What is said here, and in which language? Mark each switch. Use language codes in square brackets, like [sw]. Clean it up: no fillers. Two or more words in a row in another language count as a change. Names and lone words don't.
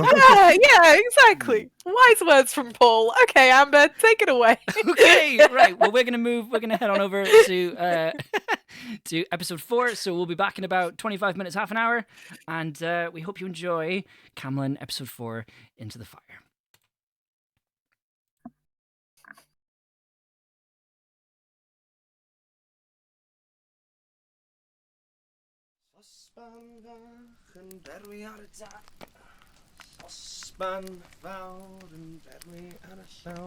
[en] Yeah, exactly. Wise words from Paul. Okay, Amber, take it away. Okay, right. Well, we're gonna head on over to to episode 4. So we'll be back in about 25 minutes, half an hour, and we hope you enjoy Camlann episode 4, Into the Fire. [cy] Sosban berwi ar y tap. Sosban fawr yn berwi ar y llaw.